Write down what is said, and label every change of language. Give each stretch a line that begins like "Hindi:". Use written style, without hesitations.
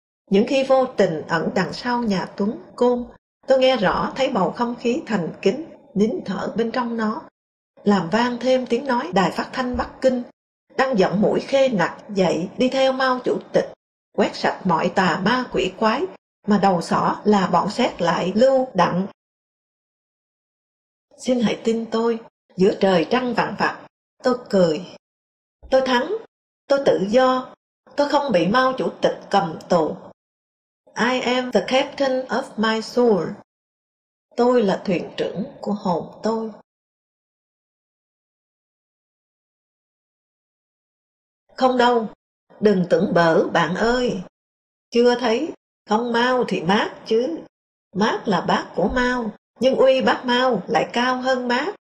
Vietnamese: Những khi vô tình ẩn đằng sau nhà Tuấn Côn, tôi nghe rõ thấy bầu không khí thành kính, nín thở bên trong nó, làm vang thêm tiếng nói đài phát thanh Bắc Kinh, đang giọng mũi khê nặc dậy đi theo Mao chủ tịch, quét sạch mọi tà ma quỷ quái, mà đầu xỏ là bọn xét lại lưu đặng. Xin hãy tin tôi, giữa trời trăng vằn vặc, tôi cười. Tôi thắng, tôi tự do, tôi không bị Mao chủ tịch cầm tù.
English: I am the captain of my soul.
Vietnamese: Tôi là thuyền trưởng của hồn tôi. Không đâu, đừng tưởng bở bạn ơi. Chưa thấy, không Mao thì mát chứ. Mát là bác của Mao, nhưng uy bác Mao lại cao hơn mát.